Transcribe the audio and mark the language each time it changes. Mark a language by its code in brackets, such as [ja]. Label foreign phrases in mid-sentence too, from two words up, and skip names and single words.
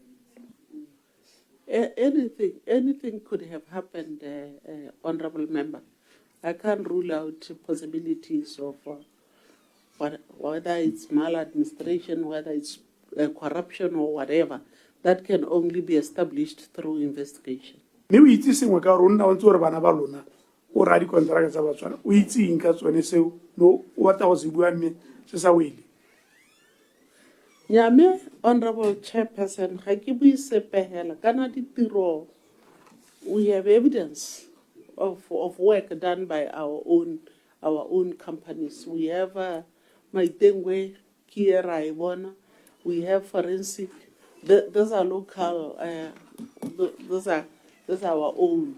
[en] Anything could have happened, Honorable Member. I can't rule out possibilities of whether it's maladministration, whether it's corruption or whatever. That can only be established through investigation. [tn] me o itse sengwe ka gore o nna o ntse gore bana ba lona o raya dikonteraka tsa Botswana o itseng ka tsone seo no o batla go se bua mme se sa wele. Nyame, [en] Honorable Chairperson, [tn] ga ke bue sepehela kana ditiro. [en] We have evidence of work done by our own companies. We have Maitengwe, Kiera Ibona. We have forensic. Those are local. Those are our own.